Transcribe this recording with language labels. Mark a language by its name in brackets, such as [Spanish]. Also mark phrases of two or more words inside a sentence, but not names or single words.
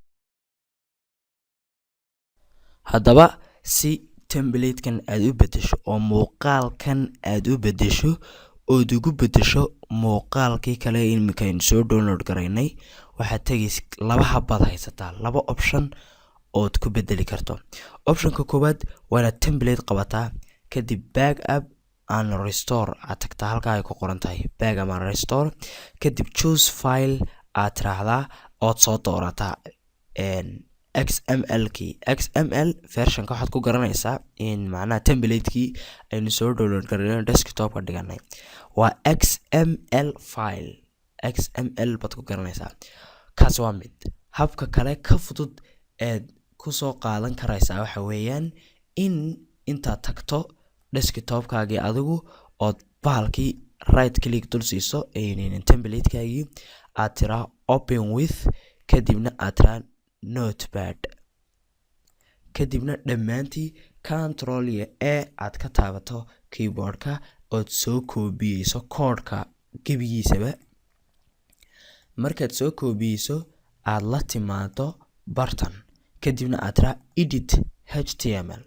[Somali] haddaba si template-kan aad u bedesho oo muuqaalkan aad u bedesho oo ugu bedesho muuqaalkii kale imika aynu soo download garaynay waxaad tagaysaa laba habad haysataa laba option ood ku bedeli karto. optionka koowaad waa inaad template qabataa kadib [English] backup and restore [Somali] aad tagtaa halka ay ku qoran tahay [English] backup and restore [Somali] kadib [English] choose file [Somali] aad raacdaa ood soo doorataa XML kii XML versionka waxaad ku garanaysaa in macnaha template-kii aynu soo download gareynay desktop-ka dhiganay waa [English] XML file. [Somali] XML baad ku garanaysaa. kaas waa mid. habka kale ka fudud eed kusoo qaadan karaysaa waxa weeyaan in intaad tagto desktop-kaagii adigu ood bahalkii [English] right click [Somali] dul siiso template-kaagii aad tiraa [English] open with, [Somali] kadibna aad tiraa notepad, kadibna dhammaantii control iyo A aad ka taabato keyboardka ood soo koobiyeyso koodhka gebigiisaba. markaad soo koobiyeyso aad la timaado bartan, kadibna aad tiraa [English] edit HTML.